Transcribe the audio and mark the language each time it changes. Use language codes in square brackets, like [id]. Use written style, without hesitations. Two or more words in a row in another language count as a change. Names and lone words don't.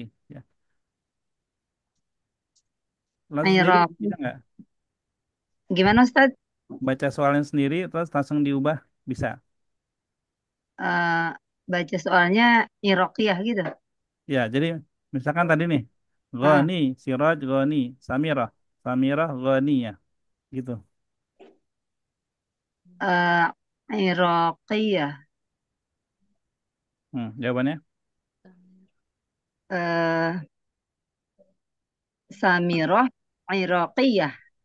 [id] Ya. Langsung sendiri Iraqi. bisa nggak? Gimana Ustaz? Baca soalnya sendiri terus langsung diubah bisa. Eh, Baca soalnya Iraqiyah gitu. Ya, jadi misalkan tadi nih. Ah, [ar] غني، سراج غني, سميرة، سميرة غنية gitu. Iraqiyah. [id] Jawabannya? [ar] Eh, سميرة عراقية.